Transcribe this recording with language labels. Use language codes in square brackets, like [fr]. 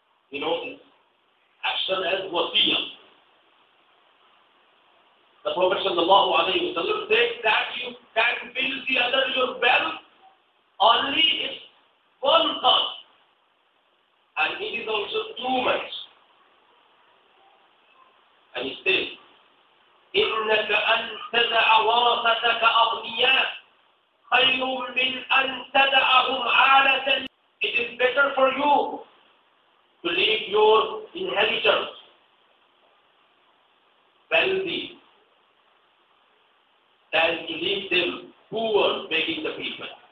[en] You know this action as wasiyah. The Prophet sallallahu alayhi wa sallam said that you can fill the other your wealth only if 1/3, and it is also too much. And he says, [ar] إنك أن تدع ورثتك أغنياء خير من أن تدعهم عالة. [en] It is better for you to leave your inheritors wealthy than to leave them poor, begging the people.